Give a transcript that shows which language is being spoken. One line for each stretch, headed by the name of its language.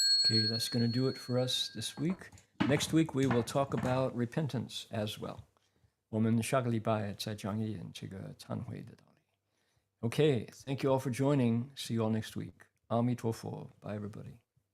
English: Okay, that's going to do it for us this week. Next week, we will talk about repentance as well.
Chinese: 我们下个礼拜再讲一点这个忏悔的道理。
English: Okay, thank you all for joining. See you all next week. 阿弥陀佛. Bye, everybody.